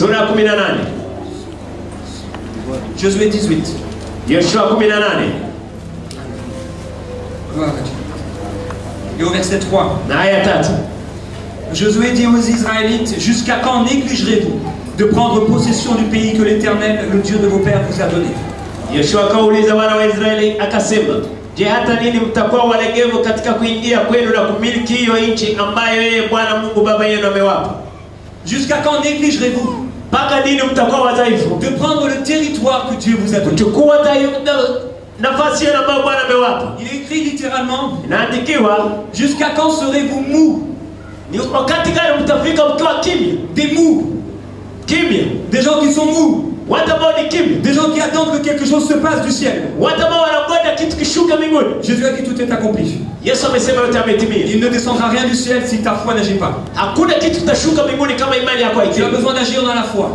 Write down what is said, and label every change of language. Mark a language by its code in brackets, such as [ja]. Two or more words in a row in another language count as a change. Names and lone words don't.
[fr] Josué 18. Gloire à Dieu. Et au verset 3. Josué dit aux Israélites, jusqu'à quand négligerez-vous de prendre possession du pays que l'Éternel, le Dieu de vos pères, vous a donné? [sw] Yoshua akauliza wana wa Israeli akasema, je, hata lini mtakuwa walegevu katika kuingia kwenu na kumiliki hiyo nchi ambayo yeye Bwana Mungu baba yenu amewapa? [fr] Jusqu'à quand négligerez-vous [sw] mpaka lini mtakuwa wadhaifu [fr] de prendre le territoire que Dieu vous a donné? [sw] Kuchukua nafasi yenu ambayo Bwana amewapa. [fr] Il est écrit littéralement, [sw] inaandikiwa, [fr] jusqu'à quand serez-vous mous? [sw] Ni wakati gani mtafika mkiwa kimya? [fr] Des mous. [sw] Kimya. [fr] Des gens qui sont mous. Des gens qui attendent que quelque chose se passe du ciel. Jésus a dit tout est accompli. Il ne descendra rien du ciel si ta foi n'agit pas. Tu as besoin d'agir dans la foi.